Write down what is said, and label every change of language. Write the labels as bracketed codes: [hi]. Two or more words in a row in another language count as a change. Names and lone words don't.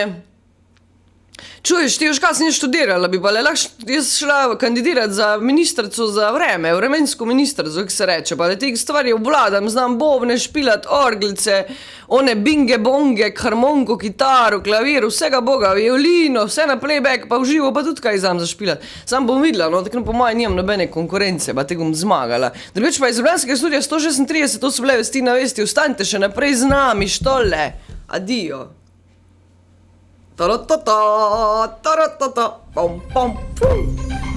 [sl] Čuješ, ti još kaj si ne študirala, bi pa le lahko jaz šla kandidirati za ministrico za vreme, vremensko ministrico, kako se reče, pa da teh stvari obvladam, znam bobne špilat, orglice, one binge bonge, harmonko, kitaro, klavir, vsega boga, violino, vse na playback, pa v živo pa tudi kaj znam zašpilat. Sam bom videla, no, tako po mojem nimam nobene konkurence, pa te bom zmagala. Drugič pa iz Ljubljanskega studia 136, to so bile vesti na vesti, ostanite še naprej z nami, štole. Adijo. Ta-ra-ta-ta, ta-ra-ta-ta, pom, pom, pum.